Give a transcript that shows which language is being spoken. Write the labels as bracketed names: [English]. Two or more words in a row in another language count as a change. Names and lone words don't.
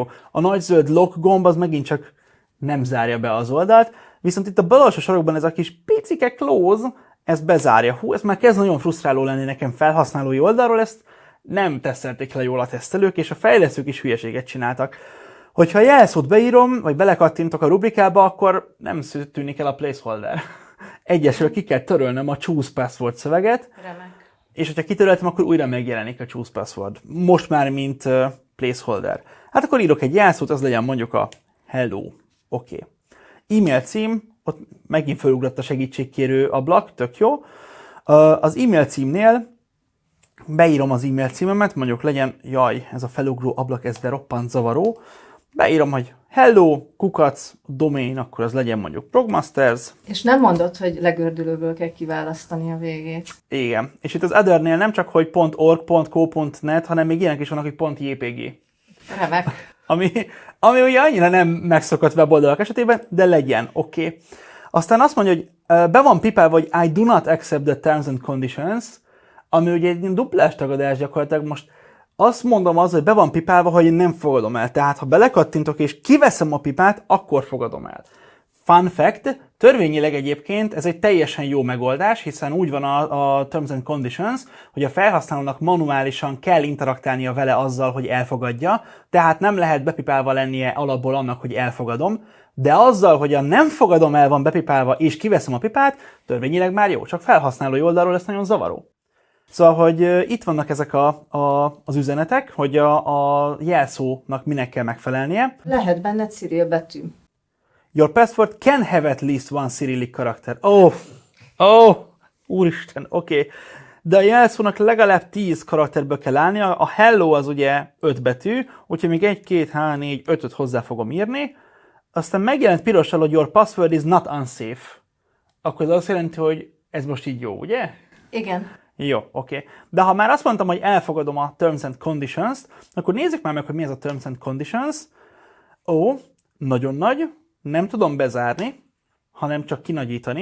[Hungarian] A nagy zöld lock gomb az megint csak nem zárja be az oldalt, viszont itt a bal alsó sarokban ez a kis picike close, ez bezárja. Hú, ez már kezd nagyon frusztráló lenni nekem felhasználói oldalról, ezt nem tesztelték le jól a tesztelők, és a fejlesztők is hülyeséget csináltak. Hogyha a jelszót beírom, vagy belekattintok a rubrikába, akkor nem tűnik el a placeholder. Egyesről ki kell törölnöm a [English] choose password [Hungarian] szöveget, Remek. és hogyha kitöröltem, akkor újra megjelenik a [English] choose password. [Hungarian] Most már mint placeholder. Hát akkor írok egy jelszót, az legyen mondjuk a hello. Oké. E-mail cím, ott megint felugrott a segítségkérő ablak, tök jó. Az e-mail címnél beírom az e-mail címemet, mondjuk legyen, jaj, ez a felugró ablak, ez de roppant zavaró. Beírom, hogy hello, kukac, domain, akkor az legyen mondjuk Progmasters. És nem mondod, hogy legördülőből kell kiválasztani a végét. Igen. És itt az othernél nem csak, hogy .org.co.net, hanem még ilyenek is vannak, hogy .jpg. Remek. Ami ugye annyira nem megszokott weboldalak esetében, de legyen, oké. Aztán azt mondja, hogy be van pipálva, hogy [English] I do not accept the terms and conditions, [Hungarian] ami ugye egy duplás tagadás gyakorlatilag. Most azt mondom hogy be van pipálva, hogy én nem fogadom el. Tehát ha belekattintok és kiveszem a pipát, akkor fogadom el. [English] Fun fact, [Hungarian] törvényileg egyébként ez egy teljesen jó megoldás, hiszen úgy van a [English] Terms and Conditions, [Hungarian] hogy a felhasználónak manuálisan kell interaktálnia vele azzal, hogy elfogadja, tehát nem lehet bepipálva lennie alapból annak, hogy elfogadom, de azzal, hogy a nem fogadom el van bepipálva és kiveszem a pipát, törvényileg már jó, csak felhasználói oldalról ez nagyon zavaró. Szóval, hogy itt vannak ezek az üzenetek, hogy a jelszónak minek kell megfelelnie. Lehet benne Cyril betű. [English] Your password can have at least one Cyrillic karakter. [Hungarian] Úristen, oké. De a jelszónak legalább 10 karakterből kell állnia. A hello az ugye 5 betű, úgyhogy még 1, 2, 3, 4, 5-öt hozzá fogom írni. aztán megjelent pirossal, hogy [English] your password is not unsafe. [Hungarian] Akkor ez azt jelenti, hogy ez most így jó, ugye? Igen. Jó, oké. De ha már azt mondtam, hogy elfogadom a [English] Terms and Conditions-t, [Hungarian] akkor nézzük már meg, hogy mi ez a [English] Terms and Conditions. [Hungarian] Ó, nagyon nagy, nem tudom bezárni, hanem csak kinagyítani.